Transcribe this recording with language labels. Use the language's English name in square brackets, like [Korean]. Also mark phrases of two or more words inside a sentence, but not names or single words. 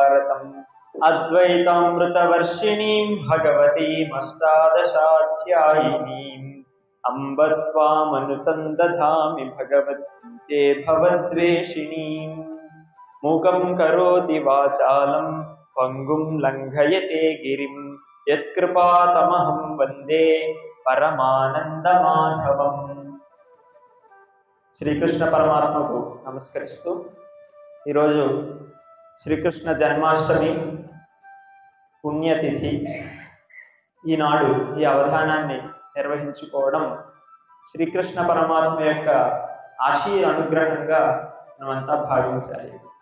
[Sanskrit] स्वागतम् अद्वैतामृतवर्षिणीं भगवतीमष्टादशाध्यायिनीम् अम्ब त्वामनुसन्दधामि भगवद्गीते भवद्वेषिणीम् मूकं करोति वाचालं पङ्गुं लङ्घयते गिरिं यत्कृपातमहं वन्दे परमानन्दमाधवम्। [Telugu] శ్రీకృష్ణ పరమాత్మకు నమస్కరిస్తూ ఈరోజు శ్రీకృష్ణ జన్మాష్టమి పుణ్యతిథి. ఈనాడు ఈ అవధానాన్ని నిర్వహించుకోవడం శ్రీకృష్ణ పరమాత్మ యొక్క ఆశీర్ అనుగ్రహంగా మనమంతా భావించాలి.